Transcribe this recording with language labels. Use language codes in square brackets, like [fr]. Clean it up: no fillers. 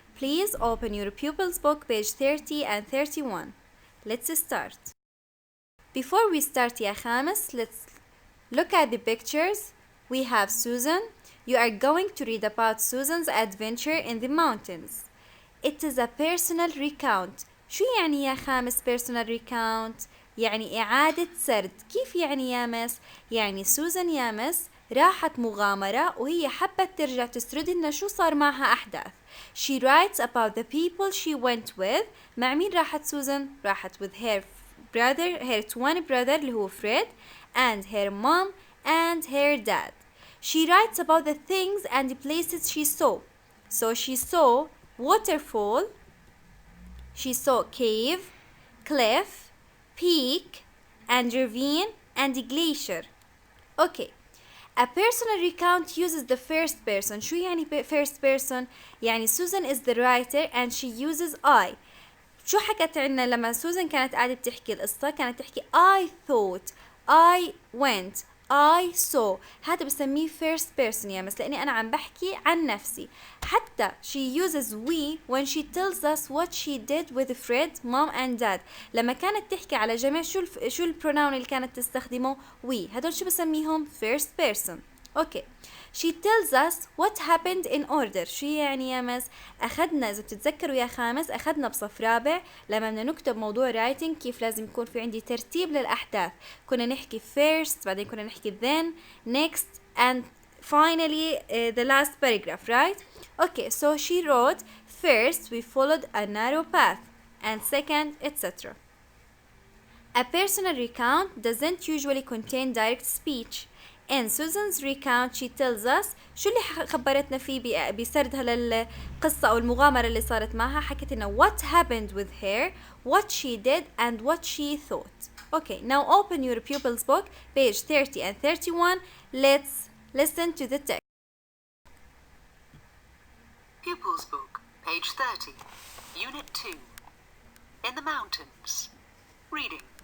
[en] Please open your pupils' book, page 30 and 31. Let's start. Before we start, Ya Khamis, let's look at the pictures. We have Susan. You are going to read about Susan's adventure in the mountains. It is a personal recount. [ar] شو يعني يا خامس personal recount؟ يعني إعادة سرد. كيف يعني يا مس؟ يعني سوزان يا مس راحت مغامرة وهي حبت ترجع تسرد لنا شو صار معها أحداث. [en] She writes about the people she went with. [ar] مع مين راحت سوزان؟ راحت [en] with her twin brother [ar] اللي هو فريد [en] and her mom and her dad. She writes about the things and the places she saw. So she saw waterfall, she saw cave, cliff, peak, and ravine and glacier. Okay. A personal recount uses the first person. [ar] شو يعني [en] first person؟ يعني Susan is the writer and she uses I. [ar] شو حكت عنا لما سوزان كانت قاعدة بتحكي القصة؟ كانت تحكي [en] I thought, I went, I saw. [ar] هذا بسميه first person يا مس لأني أنا عم بحكي عن نفسي. حتى [en] she uses we when she tells us what she did with Fred, mom and dad. [ar] لما كانت تحكي على جميع شو البروناون اللي كانت تستخدمه we. هدول شو بسميهم first person. [en] Okay. She tells us what happened in order. [ar] شو يعني يا مس؟ أخذنا إذا بتتذكروا يا خامس أخذنا بصف رابع لما بدنا نكتب موضوع writing كيف لازم يكون في عندي ترتيب للأحداث. كنا نحكي [en] first [ar] بعدين كنا نحكي [en] then next and finally the last paragraph, right? Okay, so she wrote first we followed a narrow path and second etc. A personal recount doesn't usually contain direct speech. In Susan's recount she tells us [ar] شو اللي خبرتنا فيه بسردها للقصة أو المغامرة اللي صارت معها. حكت لنا [en] what happened with her, what she did and what she thought. Okay, now open your pupils book, page 30 and 31. Let's listen to the text. Pupils book, page 30, unit 2. In the mountains. Reading.